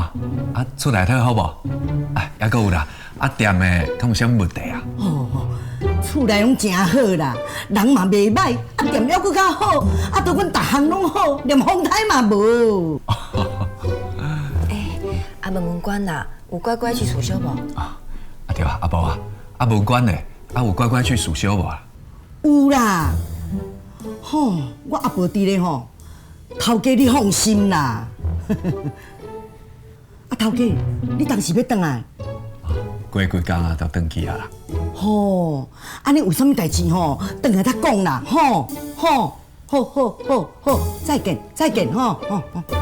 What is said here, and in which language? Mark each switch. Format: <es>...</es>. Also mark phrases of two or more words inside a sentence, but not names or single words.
<nan>啊，厝内头好无？啊，还阁有啦，啊，店的敢有啥物问题啊？哦，厝内拢真好啦，人嘛袂歹，啊，店了搁较好，啊，都阮逐项拢好，连风台嘛无。啊，问问官啦，有乖乖去暑休无？啊对啊，阿婆啊，啊文官呢？啊有乖乖去暑休无啊？有啦，吼，我阿婆伫咧吼，头家你放心啦。啊，头家，你当时要转来？过几工啊，就转去啊啦。吼，安尼有啥物代志吼，转来再讲啦，吼，吼，好好好好，再见再见吼，吼吼。</nan>